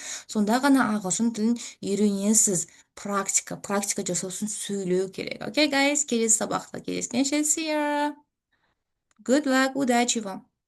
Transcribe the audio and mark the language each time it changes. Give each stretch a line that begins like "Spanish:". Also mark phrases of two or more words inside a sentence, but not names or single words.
Kazakh: Сонда ғана ағылшын тілін үйренесіз. Практика жасау үшін сөйлеу керек. Окей, guys, келесі сабақта кездескенше,
English: see ya. Good luck,
Russian: удачи вам.